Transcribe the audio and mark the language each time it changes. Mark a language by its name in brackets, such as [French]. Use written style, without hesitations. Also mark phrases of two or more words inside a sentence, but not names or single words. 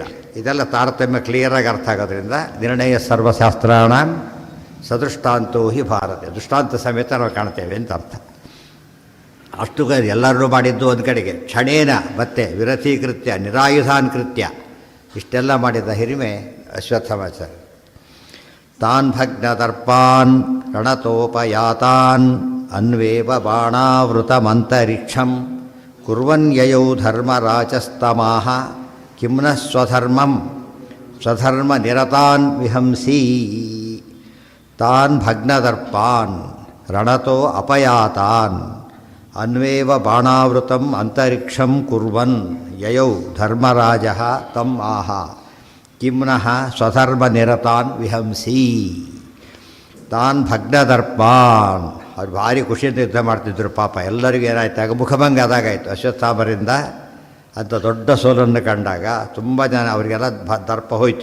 [Kannada] ಇದೆಲ್ಲ ತಾರತಮ್ಯ ಕ್ಲಿಯರಾಗಿ ಅರ್ಥ ಆಗೋದ್ರಿಂದ [Sanskrit] ನಿರ್ಣಯ ಸರ್ವಶಾಸ್ತ್ರಾಣ ಸದೃಷ್ಟಾಂತೋ ಹಿ ಭಾರತ, [Kannada] ದೃಷ್ಟಾಂತ ಸಮೇತ ನಾವು ಕಾಣ್ತೇವೆ ಅಂತ ಅರ್ಥ. ಅಷ್ಟು ಎಲ್ಲರೂ ಮಾಡಿದ್ದು ಒಂದು ಕಡೆಗೆ, ಕ್ಷಣೇನ ಮತ್ತೆ [Sanskrit] ವಿರಥೀಕೃತ್ಯ ನಿರಾಯುಧಾನ್ ಕೃತ್ಯ [Kannada] ಇಷ್ಟೆಲ್ಲ ಮಾಡಿದ ಹಿರಿಮೆ ಅಶ್ವತ್ಥಾಮಾಚಾರ್ಯ. [Sanskrit] ತಾನ್ ಭಗ್ನದರ್ಪಾನ್ ರಣತೋಪಯಾತಾನ್ ಅನ್ವೇವ ಬಾಣಾವೃತಮಂತರಿಕ್ಷಂ ಕುರ್ವನ್ಯಯೌ ಧರ್ಮರಾಜಸ್ತಮಾಹ ಕಿಮ್ನ ಸ್ವಧರ್ಮ ನಿರತಾನ್ ವಿಹಂಸೀ. ತಾನ್ ಭಗ್ನದರ್ಪಾನ್ ರಣತೋ ಅಪಯಾತಾನ್ ಅನ್ವೇವ ಬಾಣಾವೃತಂ ಅಂತರಿಕ್ಷಂ ಕುರ್ವನ್ ಯಯೌ ಧರ್ಮರಾಜಃ ತಂ ಆಹ ಕಿಮ್ನಃ ಸ್ವಧರ್ಮ ನಿರತಾನ್ ವಿಹಂಸೀ. ತಾನ್ ಭಗ್ನದರ್ಪಾನ್, [Kannada] ಅವ್ರು ಭಾರಿ ಖುಷಿಯಿಂದ ಯುದ್ಧ ಮಾಡ್ತಿದ್ರು. ಪಾಪ ಎಲ್ಲರಿಗೂ ಏನಾಯ್ತಾಗ ಮುಖಭಂಗ ಆದಾಗಾಯಿತು ಅಶ್ವತ್ಥಾಮರಿಂದ. ಅಂಥ ದೊಡ್ಡ ಸೋಲನ್ನು ಕಂಡಾಗ ತುಂಬ ಜನ ಅವರಿಗೆಲ್ಲ ದರ್ಪ ಹೋಯಿತು.